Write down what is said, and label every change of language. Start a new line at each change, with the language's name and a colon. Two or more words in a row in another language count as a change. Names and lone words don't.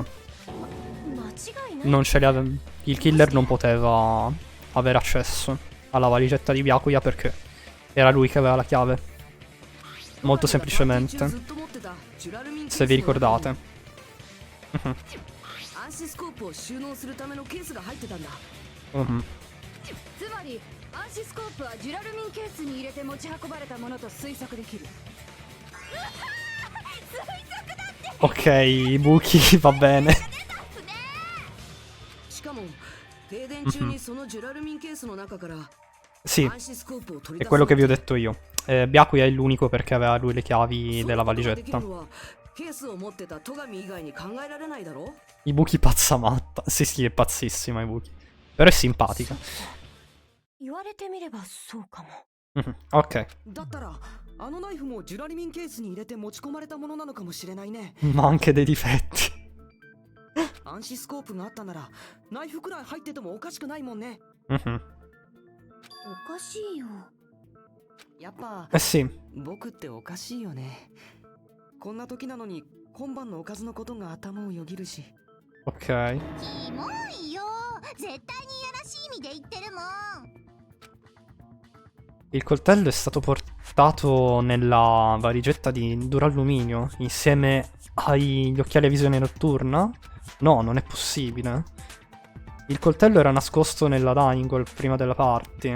Italian: Non ce l'aveva. Il killer non poteva avere accesso alla valigetta di Byakuya perché era lui che aveva la chiave. Molto semplicemente. Se vi ricordate.
Japanese: 暗視スコープを収納するためのケースが入ってたんだ。 Mhm. つまり暗視スコープはジュラルミンケースに入れて持ち運ばれたものと推測できる。
Italian: Ok, Buki, va bene.
Japanese: しかも停電中にそのジュラルミンケースの中から
Italian: Sì,
Japanese: 暗視スコープを取
Italian: è
Japanese: り出
Italian: quello
Japanese: す
Italian: che vi ho detto io. Byakuya è l'unico perché aveva lui le chiavi della valigetta.
Japanese: ケースを持ってた戸上以外に考えられないだろ。
Italian: Ibuki pazza matta. Sì, sì, è pazzissima Ibuki. Però è simpatica.
Japanese: 言われてみればそうかも。 Mhm, ok. だったらあのナイフもジュラルミンケースに入れて持ち込まれたものなのかもしれないね。
Italian: Ma anche dei difetti.
Japanese: 暗視スコープがあったならナイフくらい入っててもおかしくないもんね。 Mhm. おかしいよ。やっぱ
Italian: Eh sì,
Japanese: 僕っておかしいよね。こんな時なのに今晩のおかずのことが頭をよぎるし。
Italian: ok.
Japanese: キモいよ。絶対にいやらしい意味で言ってるもん。
Italian: Il coltello è stato portato nella valigetta di duralluminio insieme agli occhiali a visione notturna? No, non è possibile. Il coltello era nascosto nella
English: dining hall
Italian: prima della party.